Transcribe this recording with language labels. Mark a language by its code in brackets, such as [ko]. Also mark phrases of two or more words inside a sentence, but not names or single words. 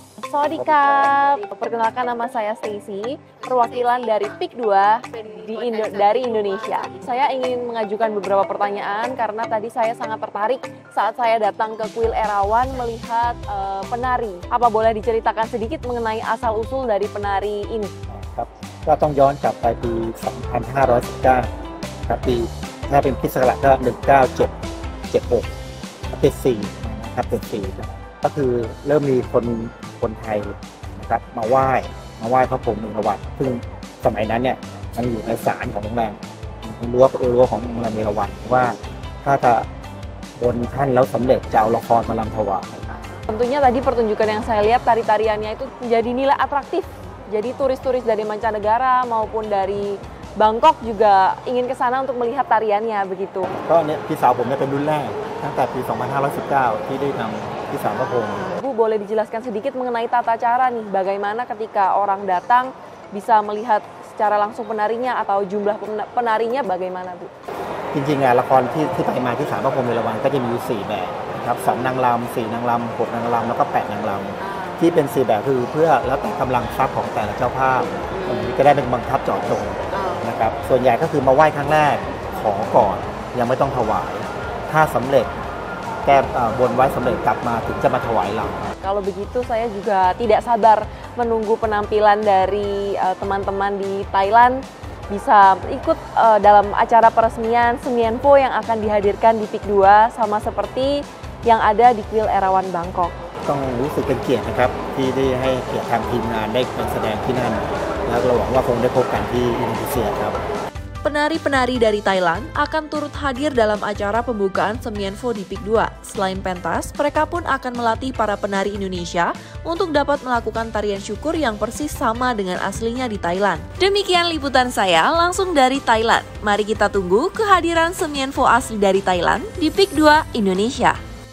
[id] Sawadikap, perkenalkan nama saya Stacy, perwakilan dari PIK 2 dari Indonesia. Saya ingin mengajukan beberapa pertanyaan karena tadi saya sangat tertarik saat saya datang ke Kuil Erawan melihat penari. Apa boleh diceritakan sedikit mengenai asal-usul dari penari ini? [th] ครับก็ต้องย้อนกลับไปปี 2519 ครับปีถ้าเป็นคริสต์ศักราชก็ 1976 เป็น4นะครับเป็น4ก็คือเริ่มมีคนไทยนะครับมาไหว้พระพรหมเอราวัณซึ่งสมัยนั้นเนี่ยมันอยู่ในศาลของโรงแรมรั้วของโรงแรมเอราวัณว่าถ้าจะบนท่านแล้วสำเร็จจะเอาละครมาลำถวาย [id] Tentunya tadi pertunjukan yang saya lihat tari-tariannya itu menjadi nilai atraktif. Jadi turis-turis dari mancanegara maupun dari Bangkok juga ingin ke sana untuk melihat tariannya begitu. [th] ก็เนี่ยพี่สาวผมเนี่ยเป็นรุ่นแรกตั้งแต่ปี 2519 ที่ได้นำที่ศาลพระพรหม [id] Bu, boleh dijelaskan sedikit mengenai tata cara nih, bagaimana ketika orang datang bisa melihat secara langsung penarinya atau jumlah penarinya bagaimana, Bu? [th] จริงๆละครที่ไปมาที่ศาลพระพรหมเอราวัณก็จะมีอยู่4แบบนะครับ2นางรำ4นางรำ6นางรำแล้วก็8นางรำที่เป็น4แบบคือเพื่อแล้วแต่กำลังทรัพย์ของแต่ละเจ้าภาพก็ได้เป็นบังคับเจาะจงนะครับส่วนใหญ่ก็คือมาไหว้ครั้งแรกขอก่อนยังไม่ต้องถวายถ้าสำเร็จแก้บนไว้สำเร็จกลับมาถึงจะมาถวายเรา [id] Kalau begitu saya juga tidak sabar menunggu penampilan dari teman-teman di Thailand bisa ikut dalam acara peresmian Semienfo yang akan dihadirkan di PIK 2 sama seperti yang ada di Kuil Erawan Bangkok. [th] ต้องรู้สึกเป็นเกียรตินะครับที่ได้ให้เกียรติทางทีมงานได้มาแสดงที่นั่นแล้วเราหวังว่าคงได้พบกันที่อินโดนีเซียครับ [id] Penari-penari dari Thailand akan turut hadir dalam acara pembukaan Semienfo di PIK 2. Selain pentas, mereka pun akan melatih para penari Indonesia untuk dapat melakukan tarian syukur yang persis sama dengan aslinya di Thailand. Demikian liputan saya langsung dari Thailand. Mari kita tunggu kehadiran Semienfo asli dari Thailand di PIK 2 Indonesia.